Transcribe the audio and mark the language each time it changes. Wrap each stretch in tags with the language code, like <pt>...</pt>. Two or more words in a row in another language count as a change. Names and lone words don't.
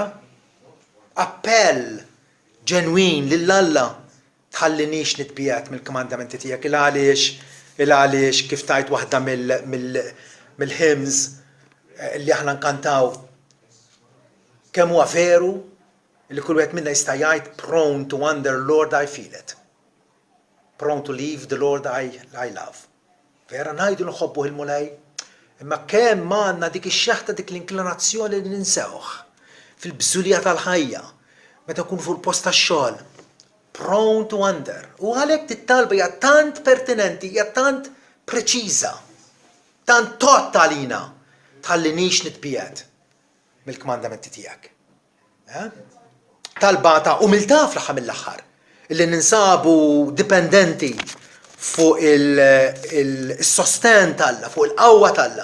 <mt>Appell ġenwin lill-Alla tħallinix nitbiet mill-kmandamenti tiegħek il-għaliex kif tajt waħda mill-hymns li aħna nkantaw kemm huwa veru li kull wieħed minna jista' jgħid</mt> <en>prone to wander, Lord, I feel it. Prone to leave the Lord I love.</en> <mt>Vera ngħidu nħobbu il-mulej, imma kemm għandna dik ix-xeħta dik l-inklinazzjoni li ninsewh fil-bżulija tal-ħajja meta nkunu fuq il-post tax-xogħol.</mt> <en>Prone to wander.</en> <mt>U għalhekk tit-talba hija tant pertinenti, hija tant preċiża, tant tot għalina tħallinix nitbiet mill-kmandamenti tiegħek. Talba ta' umiltà fl-aħħar mill-aħħar, illi ninsabu dipendenti fuq il-sosten tal-Alla, fuq il-qawwa tal-Alla.</mt>